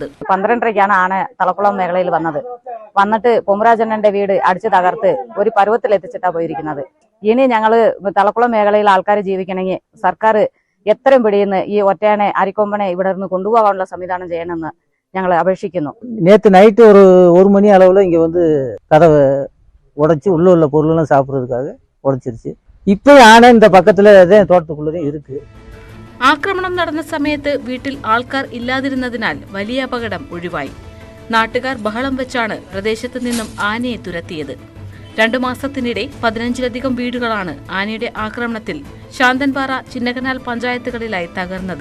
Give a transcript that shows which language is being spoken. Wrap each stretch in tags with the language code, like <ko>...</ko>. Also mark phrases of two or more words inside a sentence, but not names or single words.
<ml>12:30ക്കാണ് ആന തലക്കുളം മേഖലയിൽ വന്നിട്ട് പൊമ്മരാജന്റെ വീട് അടിച്ചു തകർത്ത് ഒരു പരുവത്തിലെത്തിച്ചിട്ടാണ് പോയിരിക്കുന്നത്. ഇനി ഞങ്ങള് തലക്കുളം മേഖലയിൽ ആൾക്കാർ ജീവിക്കണമെങ്കിൽ സർക്കാർ എത്രയും പിടിയുന്ന ഈ ഒറ്റയാനെ അരിക്കൊമ്പനെ ഇവിടെ നിന്ന് കൊണ്ടുപോകാനുള്ള സംവിധാനം ചെയ്യണമെന്ന് ഞങ്ങൾ അപേക്ഷിക്കുന്നു.</ml> <ta>நேற்று நைட்டு ஒரு 1 மணி அளவில் இங்கே வந்து கதவை உடைச்சி உள்ள பொருளெல்லாம் சாப்பிட்றதுக்காக உடைச்சிருச்சு. இப்போ ஆனை இந்த பக்கத்தில் தோட்டத்துக்குள்ளேயும் இருக்கு.</ta> <ml>ആക്രമണം നടന്ന സമയത്ത് വീട്ടിൽ ആൾക്കാർ ഇല്ലാതിരുന്നതിനാൽ വലിയ അപകടം ഒഴിവായി. നാട്ടുകാർ ബഹളം വെച്ചാണ് പ്രദേശത്ത് നിന്നും ആനയെ തുരത്തിയത്. 2 മാസത്തിനിടെ 15ലധികം വീടുകളാണ് ആനയുടെ ആക്രമണത്തിൽ ശാന്തൻപാറ, ചിന്നകനാൽ പഞ്ചായത്തുകളിലായി തകർന്നത്.</ml>